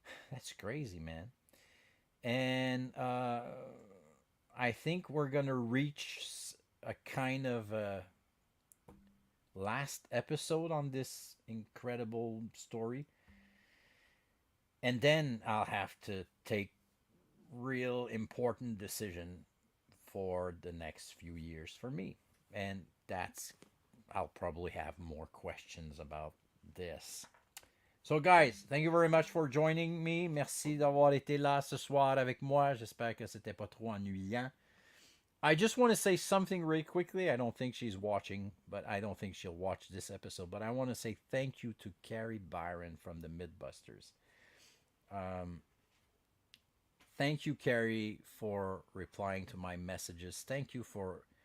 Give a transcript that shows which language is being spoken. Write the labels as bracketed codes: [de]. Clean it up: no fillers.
[en] That's crazy, man. And I think we're gonna reach a kind of a last episode on this incredible story, and then I'll have to take real important decision for the next few years for me, and that's I'll probably have more questions about this. So, guys, thank you very much for joining me. [fr] Merci d'avoir été là ce soir avec moi. J'espère que c'était pas trop ennuyant. [en] I just want to say something really quickly. I don't think she's watching, but I don't think she'll watch this episode. But I want to say thank you to Carrie Byron from the Mythbusters. Thank you, Carrie, for replying to my messages. Thank you for